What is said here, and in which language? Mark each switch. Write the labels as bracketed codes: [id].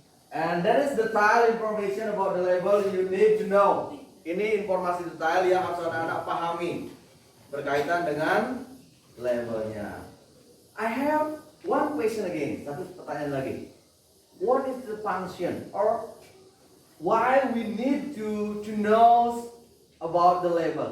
[en] And that is detailed information about the label you need to know. [id] Ini informasi detail yang harus anak-anak pahami berkaitan dengan labelnya. [en] I have one question again. [id] Satu pertanyaan lagi. [en] What is the function or why we need to know about the label?